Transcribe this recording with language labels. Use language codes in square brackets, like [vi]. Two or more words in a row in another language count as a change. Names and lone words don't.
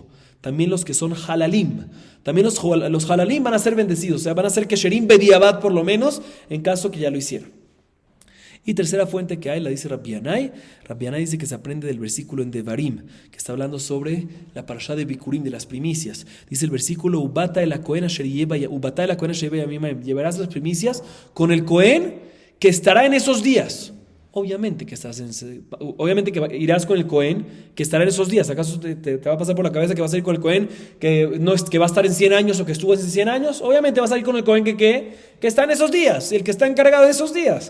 [es] También los que son halalim. También los halalim van a ser bendecidos. O sea, van a ser [he] כשרים בדיעבד [es] por lo menos, en caso que ya lo hicieron. Y tercera fuente que hay, la dice Rabbi Yanai. Rabbi Yanai dice que se aprende del versículo en Devarim, que está hablando sobre la parashá de Bikurim, de las primicias. Dice el versículo, [he] ובאת אל הכהן אשר ימים, [es] llevarás las primicias con el Kohen que estará en esos días. Obviamente que irás con el Cohen que estará en esos días. ¿Acaso te va a pasar por la cabeza que vas a ir con el Cohen que va a estar en 100 años o que estuvo en 100 años? Obviamente vas a ir con el Cohen que está en esos días, el que está encargado de esos días.